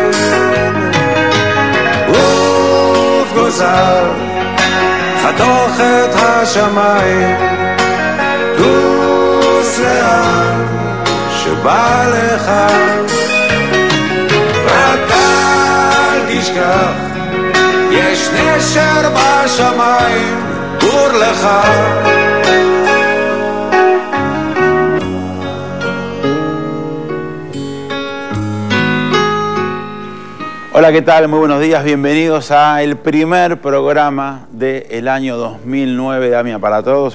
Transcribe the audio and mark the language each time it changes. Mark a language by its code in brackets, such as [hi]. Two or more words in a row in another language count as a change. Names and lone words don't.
[he] עוף גוזר, חתוך את השמיים, טוס לאן שבא לך, רק אל תשכח, יש נשר בשמיים, גור לך. [es] Hola, ¿qué tal? Muy buenos días, bienvenidos a el primer programa del año 2009 de AMIA para Todos.